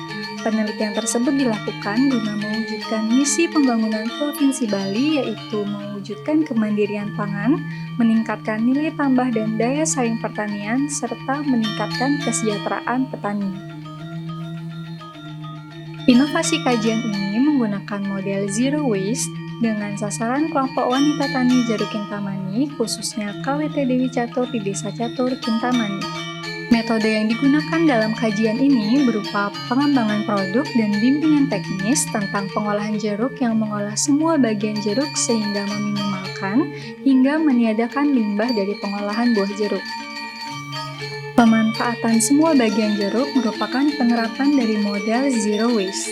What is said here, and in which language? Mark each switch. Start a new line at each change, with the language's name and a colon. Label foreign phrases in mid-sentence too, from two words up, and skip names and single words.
Indonesian: Penelitian tersebut dilakukan guna mewujudkan misi pembangunan Provinsi Bali, yaitu mewujudkan kemandirian pangan, meningkatkan nilai tambah dan daya saing pertanian, serta meningkatkan kesejahteraan petani. Inovasi kajian ini menggunakan model
English: Zero Waste
Indonesian: dengan sasaran kelompok wanita tani jeruk Kintamani, khususnya KWT Dewi Catur di Desa Catur, Kintamani. Metode yang digunakan dalam kajian ini berupa pengembangan produk dan bimbingan teknis tentang pengolahan jeruk yang mengolah semua bagian jeruk sehingga meminimalkan hingga meniadakan limbah dari pengolahan buah jeruk. Pemanfaatan semua bagian jeruk merupakan penerapan dari model
English: Zero Waste.